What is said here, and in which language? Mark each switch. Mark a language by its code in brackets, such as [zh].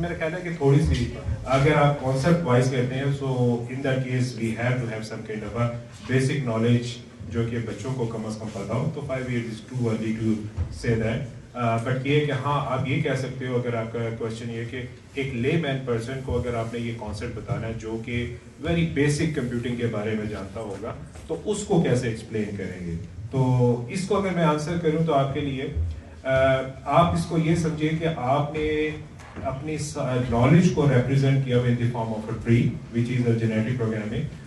[ur] میرا خیال ہے کہ تھوڑی سی اگر آپ کانسیپٹ وائز کہتے ہیں [en] so in that case we have to have some kind of a basic knowledge [ur] جو کہ بچوں کو کم از کم پتا ہو. [en] تو 5 years is too early to say that. [ur] But یہ کہ ہاں آپ یہ کہہ سکتے ہو, اگر آپ کا کوشچن یہ کہ ایک لے مین پرسن کو اگر آپ نے یہ کانسیپٹ بتانا ہے جو کہ ویری بیسک کمپیوٹنگ کے بارے میں جانتا ہوگا, تو اس کو کیسے ایکسپلین کریں گے. تو اس کو اگر میں آنسر کروں تو آپ کے لیے آپ اس کو یہ سمجھیں کہ آپ نے اپنی نالج کو ریپرزینٹ کیا [en] In the form of a tree which is a genetic programming.